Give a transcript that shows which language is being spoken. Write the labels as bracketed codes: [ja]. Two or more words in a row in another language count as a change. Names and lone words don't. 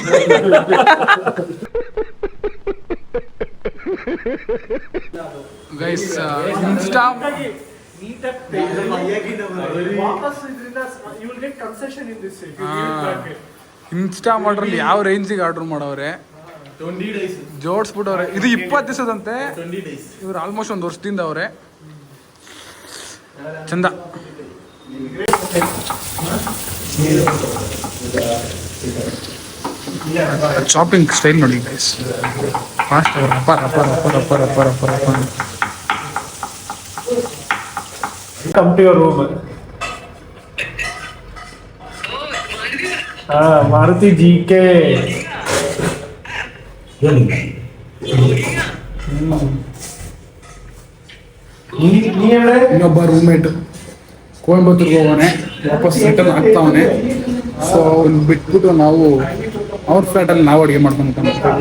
[kn] ಗೈಸ್ ಇನ್ಸ್ಟಾ ಇನ್ಸ್ಟಾ ಮಾಡ್ರಲ್ಲಿ ಯಾವ ರೇಂಜಿಗೆ ಆರ್ಡರ್ ಮಾಡವ್ರೆ, ಜೋಡಿಸ್ಬಿಟ್ಟವ್ರೆ. ಇದು 20 ದಿವಸದಂತೆ. ಇವ್ರು ಆಲ್ಮೋಸ್ಟ್ 1 ವರ್ಷದಿಂದ ಅವ್ರೆ. ಚಂದ. [en] chopping style [kn] ನೋಡಿ ಗೈಸ್. ಫಾಸ್ಟ್ ರಪ್ಪ ರಪ್ಪ ರಪ್ಪ ರಪ್ಪ ರಪ್ಪ ರಪ್ಪ ರಪ್ಪ. [en] Come to your room. Maruti GK. [kn] ಇನ್ನೊಬ್ಬ ರೂಮ್ಮೇಟ್ ಕೊಯಂಬತ್ತೂರ್ಗೆ ಹೋಗೋನೆ, ವಾಪಸ್ ರಿಟರ್ನ್ ಆಗ್ತಾವನೆ. ಸೊ ಅವ್ನು ಬಿಟ್ಬಿಟ್ಟು ನಾವು ಅವ್ರ ಫ್ಲ್ಯಾಟಲ್ಲಿ ನಾವು ಅಡುಗೆ ಮಾಡ್ಕೊಂಡು ಇದ್ವಿ.